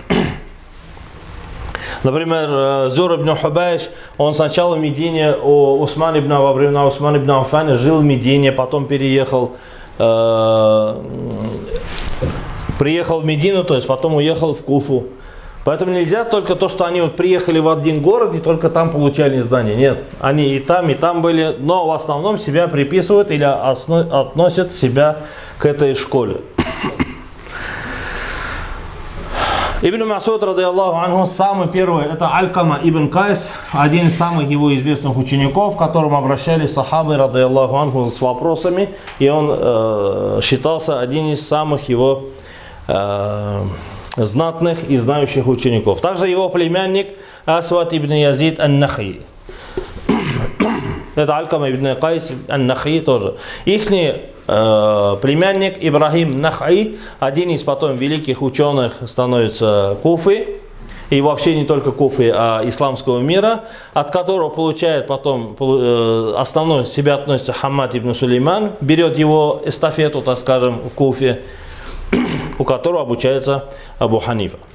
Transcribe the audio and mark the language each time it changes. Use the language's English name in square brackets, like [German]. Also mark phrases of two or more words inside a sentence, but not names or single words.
[Russian] Например, Зур ибн Хубайш, он сначала в Медине, во времена Усмана ибн Аффана жил в Медине, потом приехал в Медину, то есть потом уехал в Куфу. Поэтому нельзя только то, что они вот приехали в один город и только там получали знания. Нет, они и там были, но в основном себя приписывают или относят себя к этой школе. Ибн Масуд, [Arabic] رضي الله عنه, [Russian] самый первый, это Алькама ибн Кайс, один из самых его известных учеников, к которому обращались сахабы, [Arabic] رضي الله عنه, [Russian] с вопросами, и он считался одним из самых его знатных и знающих учеников. Также его племянник Асвад ибн Язид ан-Нахи. Это Алькама ибн Кайс ан-Нахи тоже. Ихний племянник Ибрахим Нахи, один из потом великих ученых, становится Куфы, и вообще не только Куфы, а исламского мира, от которого получает потом, основной себя относится Хаммад ибн Сулейман, берет его эстафету, так скажем, в Куфе, у которого обучается Абу Ханифа.